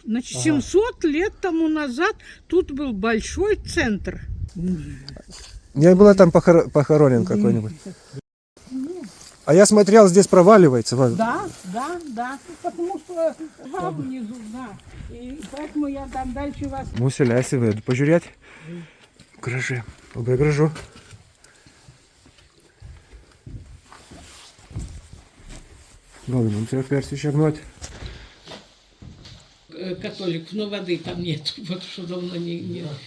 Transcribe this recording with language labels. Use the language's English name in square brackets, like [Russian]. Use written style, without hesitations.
[Russian] Значит, 700 лет тому назад тут был большой центр. Не было там похоронен какой-нибудь? А я смотрел, здесь проваливается. Да. Потому что там внизу, да. И поэтому я там дальше вас... [Lithuanian] Mūsų leisi vidų pažiūrėti. Graži, labai gražu. Gal mums yra persišegnuoti? [Russian] Католиков, но воды там нет, вот что давно не...